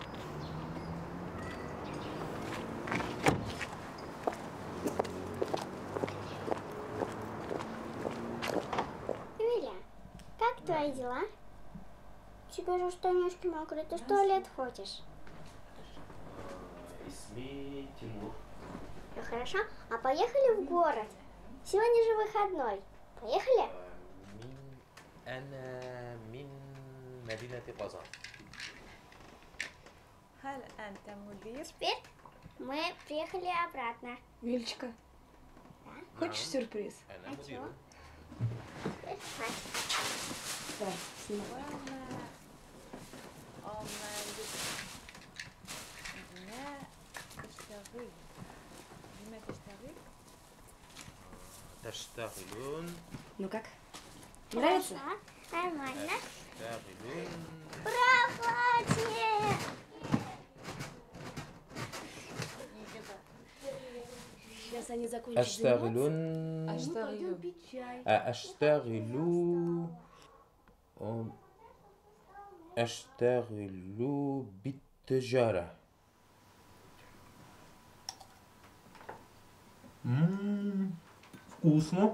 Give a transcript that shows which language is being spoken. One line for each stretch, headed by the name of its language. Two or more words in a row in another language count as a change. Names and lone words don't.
Russian: Юля, как твои дела? Тебе же штанишки мокрые, ты в туалет ходишь? Ну хорошо, а поехали в город? Сегодня же выходной. Поехали?
Arabic: أنا من مدينة قزان.
Russian: Теперь мы приехали обратно. Вилечка, хочешь сюрприз? Теперь спать. Да, снимай.
Arabic: تشتغلون
Russian: Ну как? Нравится? Хорошо, нормально.
Arabic: تشتغلون
Russian: Прохладнее. Сейчас они закончат
Arabic: أشتغلون Аштагилю. أشتغل بالتجارة.
Russian: Вкусно.